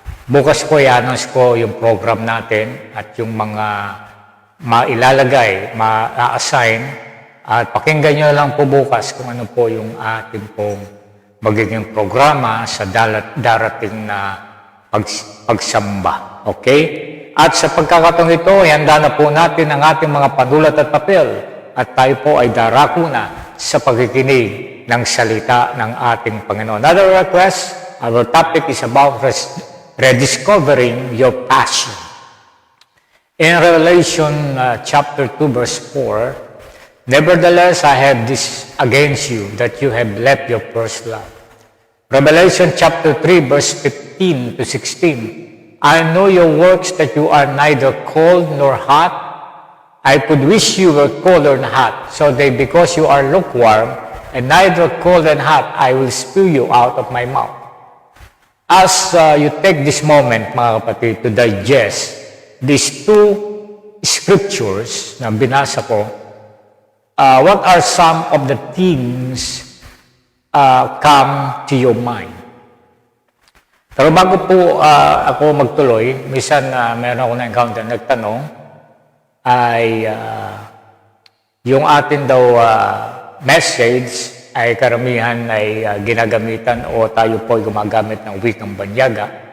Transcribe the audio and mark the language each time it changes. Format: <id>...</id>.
<tl>bukas po i-announce ko yung program natin at yung mga mailalagay, ma-assign, at pakinggan nyo lang po bukas kung ano po yung ating pong magiging programa sa darating na pagsamba. Okay? At sa pagkakataong ito, ihanda na po natin ang ating mga panulat at papel at tayo po ay darako na sa pagkikinig ng salita ng ating Panginoon.</tl> <en>Another request, our topic is about rediscovering your passion. In Revelation chapter 2 verse 4, nevertheless I have this against you, that you have left your first love. Revelation chapter 3 verse 15 to 16, I know your works, that you are neither cold nor hot. I could wish you were cold or hot. So because you are lukewarm, and neither cold and hot, I will spew you out of my mouth. As you take this moment, mga kapatid, to digest these two scriptures na binasa ko, what are some of the things come to your mind?</en> <tl>Pero bago po ako magtuloy, minsan meron ako na-encounter, nagtanong, ay yung atin daw message ay karamihan ay ginagamitan o tayo po ay gumagamit ng wikang banyaga.</tl>